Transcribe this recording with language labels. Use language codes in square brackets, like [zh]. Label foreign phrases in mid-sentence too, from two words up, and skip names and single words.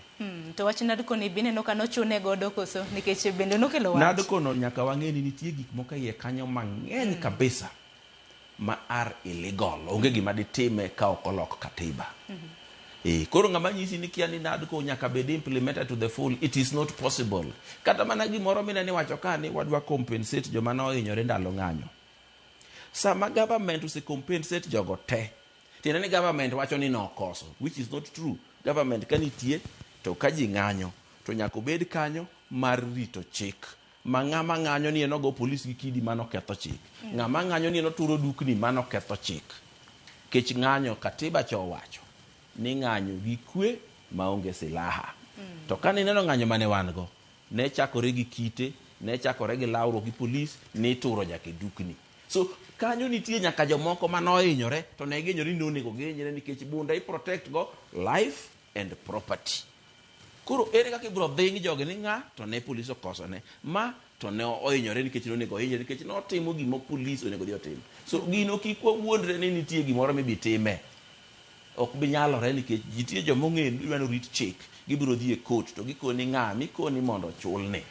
[luo] To wach Nadco ni bine no kano chune godo koso nikech bende nokelo wach. Nadco no nyaka wang'eni nitie gik moko iye kanyo mang'eny kabisa ma [en] are illegal. [luo] Onge gima ditime ka ok olok katiba. Koro ng'ama nyisi ni kia ni Nadco nyaka bed [en] implemented to the full, it is not possible. [luo] Kata mana gimoro mineni wacho ka ni wadwa compensate joma no hinyore ndalo ng'anyo. Sama government use compensate jogo te. Tiende ni government wacho ni nokoso, [en] which is not true. [luo] Government kanitie to kaji ng'anyo to nyaka bed kanyo mar rito chik. Ma ng'ama ng'anyo ni enogo polisi gi kidi mano ketho chik. Ng'ama ng'anyo ni enoturo dukni mano ketho chik. Kech ng'anyo katiba cho wacho ni ng'anyo gi kwe maonge silaha. To kane neno ng'anyo mane wan go, ne chakore gi kite, ne chakore gi lawro gi polis, ni turo nyaka dukni. So kanyo nitie nyaka jomoko mano hinyore to ne ginyore ni onego gihinyre nikech bunda i protect go [en] life and property. [luo] Koro ere kaka ibro dhingi joge ni ng'a to ne polis okoso ne ma to ne ohinyore nikech onego hinyre nikech no timo gimo polis onego dhi otim. So gino kikwa wuondre ni nitie gimoro mibitime. Ok binyalore nikech jitie jomong'e dwano rit chik. Gibiro dhi e court to gikoni ng'a mikoni mondo chulne.